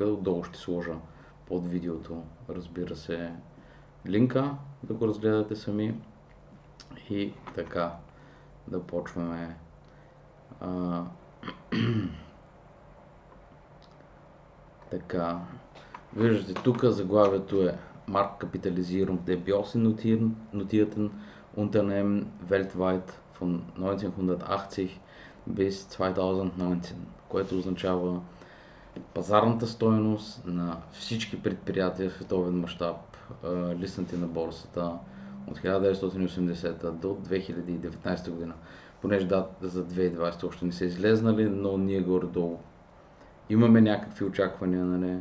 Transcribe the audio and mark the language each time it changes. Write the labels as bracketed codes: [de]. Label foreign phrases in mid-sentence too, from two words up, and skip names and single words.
[bg] Отдолу ще сложа под видеото, разбира се, линка да го разгледате сами. И така, да почваме. Така, виждате тук заглавието е [de] Marktkapitalisierung der börsennotierten Unternehmen weltweit von 1980 bis 2019, [bg] което означава пазарната стойност на всички предприятия в световен мащаб, листнати на борсата от 1980 до 2019 година. Понеже дата за 2020 още не са излезнали, но ние горе-долу имаме някакви очаквания, нали?